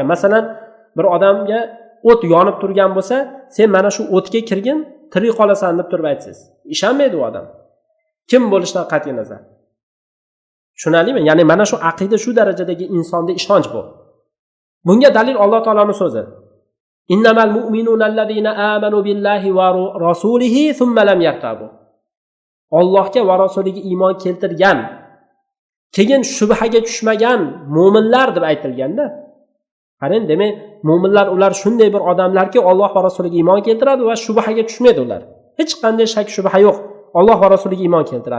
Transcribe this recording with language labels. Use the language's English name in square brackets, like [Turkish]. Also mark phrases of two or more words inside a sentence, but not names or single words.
[Uzbek] Masalan, bir odamga o't yonib turgan bo'lsa, sen mana shu o'tga kirgin, tirik qolasan deb turib aytsangiz, ishonmaydi u odam. Kim bo'lishidan qat'iy nazar. Tushunalimi? Ya'ni mana shu aqida shu darajadagi insonda ishonch bu. Bunga dalil Alloh taolaning so'zi. [Arabic] إنما المؤمنون الذين آمنوا بالله ورسوله ثم لم يرتابوا. [Uzbek] Allohga va rasuliga iymon keltirgan, keyin shubhaga tushmagan mo'minlar deb aytilganda, qarang, demak, mo'minlar ular shunday bir odamlarki, Alloh va rasuliga iymon keltiradi va shubhaga tushmaydi ular. Hech qanday shak shubha yo'q. Alloh va rasuliga iymon keltiradi.